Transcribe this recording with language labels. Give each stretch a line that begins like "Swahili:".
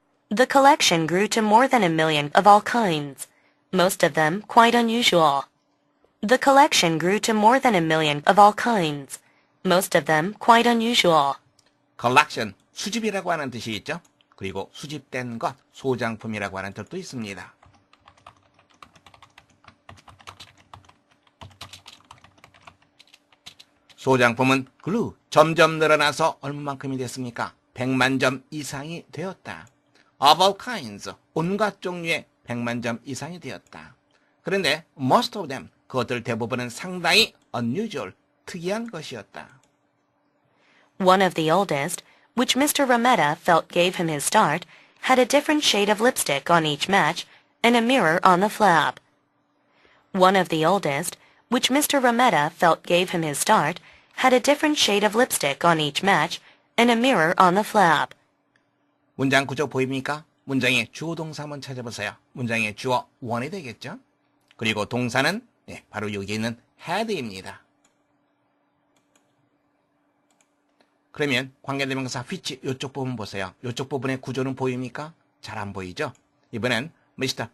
English: The collection grew to more than 1,000,000 of all kinds, most of them quite unusual. The collection grew to more than 1,000,000 of all kinds, most of them quite unusual.
Korean: collection, 수집이라고 하는 뜻이 있죠. 그리고 수집된 것, 소장품이라고 하는 뜻도 있습니다. 소장품은 glue, 점점 늘어나서 얼마만큼이 됐습니까? 100만 점 이상이 되었다.
English: Of all kinds,
Korean: 온갖 종류의 100만 점 이상이 되었다. 그런데
English: most of them,
Korean: 그것들 대부분은 상당히 unusual, 특이한 것이었다.
English: One of the oldest, which Mr. Rometta felt gave him his start, had a different shade of lipstick on each match and a mirror on the flap. One of the oldest, which Mr. Rometta felt gave him his start, had a different shade of lipstick on each match and a mirror on the flap.
Korean: 문장 구조 보입니까? 문장의 주어 동사 한번 찾아보세요. 문장의 주어 one이 되겠죠? 그리고 동사는 바로 여기 있는 had입니다. 그러면 관계대명사 which 이쪽 부분 보세요. 이쪽 부분의 구조는 보입니까? 잘 안 보이죠? 이번엔 Mr.